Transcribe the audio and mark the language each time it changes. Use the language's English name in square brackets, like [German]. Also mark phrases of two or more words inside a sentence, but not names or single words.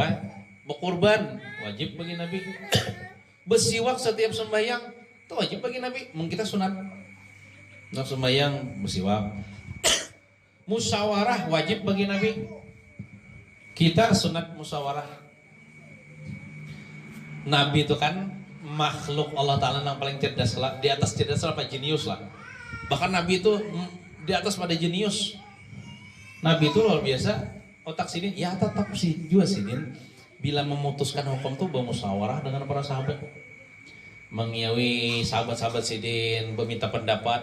[Indonesian] Berkorban wajib bagi Nabi. Bersiwak setiap sembahyang itu wajib bagi Nabi. [Banjar] Mun kita sunat. [Indonesian] Nak sembahyang bersiwak. Musyawarah wajib bagi Nabi. Kita sunat musyawarah. Nabi itu kan makhluk [Arabic] الله تعالى [Indonesian] yang paling cerdas lah. Di atas cerdas lah, jenius lah. Bahkan Nabi itu di atas pada jenius. Nabi itu luar biasa. [Banjar] Otak sidin, ya tetap sih juga sidin. Bila memutuskan hukum tuh bermusyawarah dengan para sahabat. Mengiyawi sahabat-sahabat sidin, meminta pendapat.